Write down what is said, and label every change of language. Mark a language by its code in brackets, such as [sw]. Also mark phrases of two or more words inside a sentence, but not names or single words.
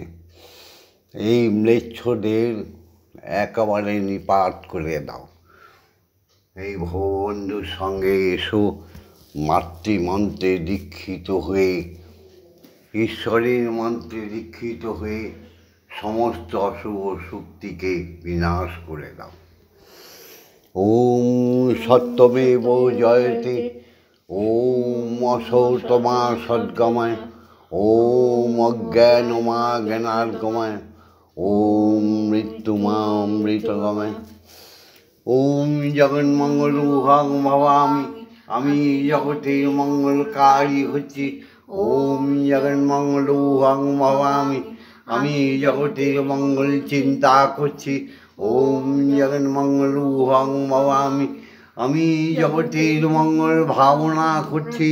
[bn] এই ম্লেচ্ছদের একেবারে নিপাত করে দাও। এই ভববন্ধুর সঙ্গে এসো, মাতৃমন্ত্রে দীক্ষিত হয়ে, ঈশ্বরের মন্ত্রে দীক্ষিত হয়ে সমস্ত অশুভ শক্তিকে বিনাশ করে দাও। [sa] ওম সত্যমেব জয়তে, ওম অসৌতমা সদ্গময়, ওম অজ্ঞানমা জ্ঞানার্গময়, ওম মৃত্যুমা অমৃতগময়। ওম জগন্মঙ্গলুহং ভবামি, [bn] আমি জগতের মঙ্গলকারী হচ্ছি। [sa] ওম জগন্মঙ্গলুহং ভবামি, [bn] আমি জগতের মঙ্গল চিন্তা করছি। [sa] ওম জগন্মঙ্গলুহং ভবামি, [bn] আমি জগতের মঙ্গল ভাবনা করছি।